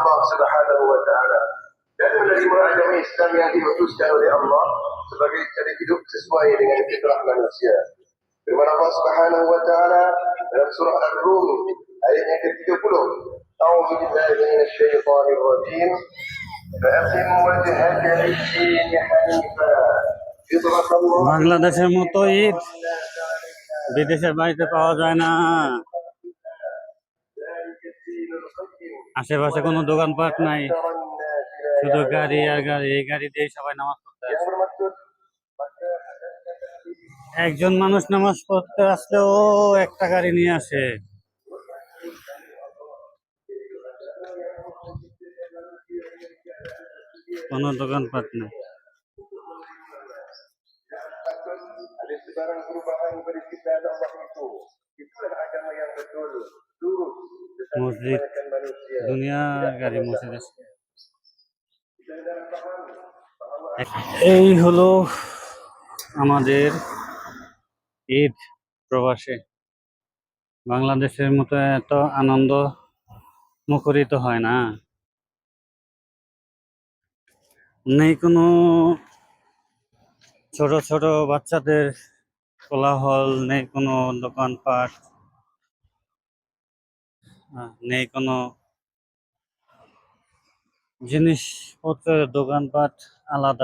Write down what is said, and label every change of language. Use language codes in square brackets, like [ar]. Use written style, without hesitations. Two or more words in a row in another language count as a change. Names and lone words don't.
[ar] سبحانه وتعالى. [ms] Dan menerima agama Islam yang diutuskan oleh Allah sebagai cara hidup sesuai dengan fitrah manusia. Firman Allah [ar] سبحانه وتعالى [ms] dalam surah Ar-Rum ayat yang ke-30. [ar] أعوذ بالله من الشيطان الرجيم. [ms] فأقم وجهك للدين حنيفا فطرة الله [bn] বাংলাদেশের মতো ঈদ বিদেশের বাড়িতে পাওয়া যায় না। আশেপাশে কোনো দোকানপাট নাই, শুধু গাড়ি আর গাড়ি। এই গাড়ি দিয়ে সবাই নামাজ পড়তে আসে। একজন মানুষ নামাজ পড়তে আসলেও একটা গাড়ি নিয়ে আসে, কোনো দোকানপাট নেই। [ms] ada sebarang perubahan pada ciptaan Allah itu. Itulah agama yang betul, lurus, tetapi [bn] মসজিদ, [ms] kebanyakan manusia [bn] দুনিয়া [ms] tidak [bn] গাড়ি [ms] mengetahui. [bn] মসজিদ আছে। [ms] Kita dah faham bahawa [bn] এই হলো আমাদের ঈদ প্রবাসে। বাংলাদেশের মতো এত আনন্দ মুখরিত হয় না। নেই কোনো ছোট ছোট বাচ্চাদের কোলাহল, নেই কোনো দোকানপাট, নেই কোনো জিনিসপত্রের দোকানপাট আলাদা।